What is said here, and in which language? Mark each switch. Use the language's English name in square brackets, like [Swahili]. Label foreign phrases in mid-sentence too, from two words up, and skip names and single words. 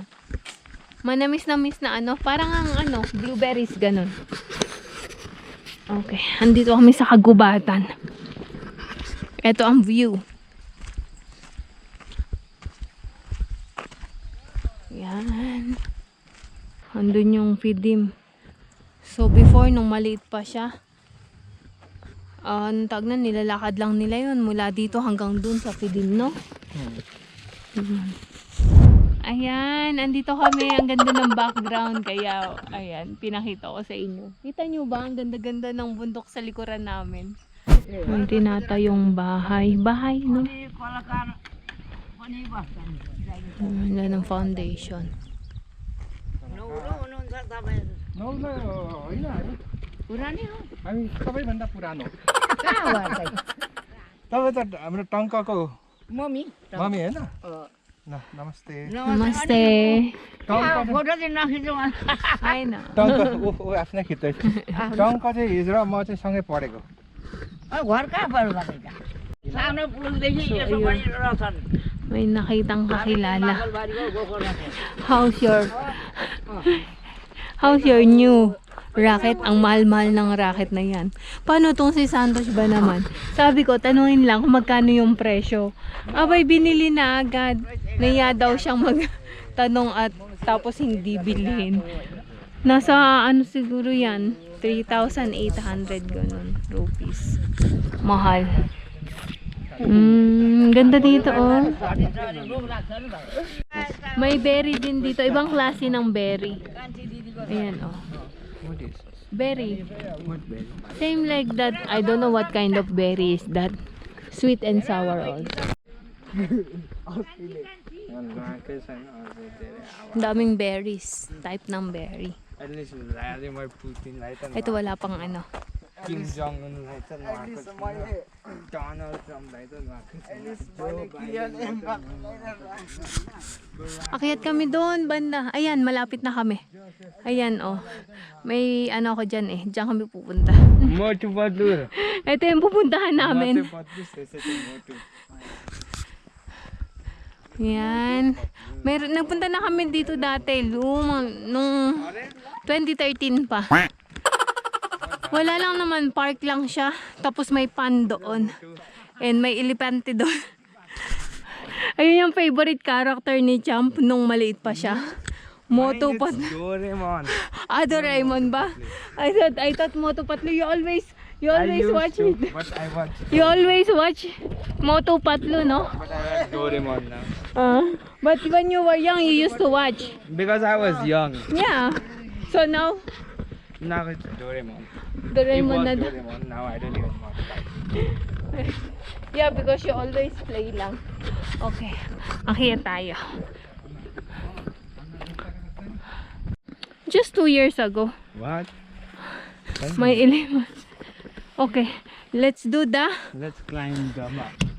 [Filipino] Manamis-namis na parang ang blueberries, ganon. Okay, andito kami sa kagubatan. Ito ang view. Yan. Andun yung [English] feed him. So before, [Filipino] nung maliit pa siya, anong tawag na, nilalakad lang nila yun mula dito hanggang dun sa Pidilno. Ayan, andito kami. Ang ganda ng background. Kaya, ayan, pinakita ko sa inyo. Kita nyo ba? Ang ganda-ganda ng bundok sa likuran namin. May tinatayong bahay. Bahay, no? Wala ng foundation. No, [Nepali] होइन है पुरानै हो हामी सबैभन्दा पुरानो कहाँ हो चाहिँ तपाईँ त हाम्रो टङ्कको मम्मी मम्मी होइन ल नमस्ते Namaste. फोटो चाहिँ नखिचौँ [Filipino] Ay na. [Nepali] टङ्क ऊ आफ्नै खिच्दैछ टङ्क चाहिँ हिजो र म चाहिँ सँगै पढेको घर कहाँ पर्यो तपाईँ सानो पुलदेखि यसो पनि रहेछन् [Filipino] May nakitang kakilala. [Nepali] बारीको गोखो [English] How's your new racket? [Filipino] Ang mahal-mahal ng racket na yan. Paano tong si Santos ba naman? Sabi ko, tanungin lang kung magkano yung presyo. Abay, binili na agad. Naiya daw siyang magtanong at tapos hindi bilhin. Nasa ano siguro yan? 3,800 ganun rupees. Mahal. Ganda dito oh. May berry din dito. Ibang klase ng berry. Ayan oh. [English] What is? Berry. What berry? Same like that. I don't know what kind of berry is that. Sweet and sour also. [Filipino] Ang daming berries. Type ng berry. [English] At least [Nepali] Vladimir Putin लाई त [Filipino] Ito wala pang ano. [Nepali] Kim Jong Un लाई त नुहाएको छैन Donald Trump लाई त नुहाएको छैन [Filipino] Akyat kami doon, banda. Ayan, malapit na kami. Ayan, oh. May ano ako dyan eh. Diyan kami pupunta. [Nepali] मोटु पतलु [Filipino] Ito yung pupuntahan namin. [Nepali] मोटु पतलु त्यसै मोटु [Filipino] Yan. Nagpunta na kami dito dati. Nung 2013 pa. Wala lang naman. Park lang siya. Tapos may pan doon. And may elepante doon. Ayun yung favorite character ni Champ nung maliit pa siya. Moto Patlu. Doraemon Doraemon ba? [English] I thought Moto Patlu. You always watch it. But I watch You always watch Moto Patlu, no? But I watch Doraemon now But when you were young, you used to watch. Because I was young Yeah. So now, Now it's Doraemon [Filipino] Doraemon na. [English] Doraemon Now I don't even watch Yeah, because you always play lang. [Filipino] Okay. Akyat tayo. [English] Just 2 years ago. What? May 11. Okay. Let's do the Let's climb the map